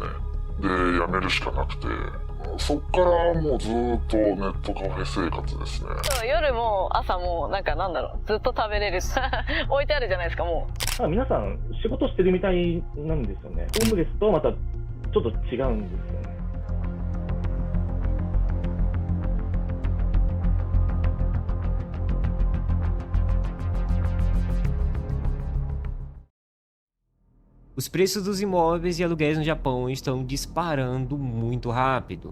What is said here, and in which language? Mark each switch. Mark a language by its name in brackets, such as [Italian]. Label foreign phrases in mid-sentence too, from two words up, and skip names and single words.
[Japanese] で、辞めるしかなくて、そっからもうずっとネットカフェ生活ですね。夜も朝もずっと食べれる置いてあるじゃないですか。もう皆さん仕事してるみたいなんですよね。ホームレスとはまたちょっと違うんですよね。 [Portuguese] Os preços dos imóveis e aluguéis no Japão estão disparando muito rápido.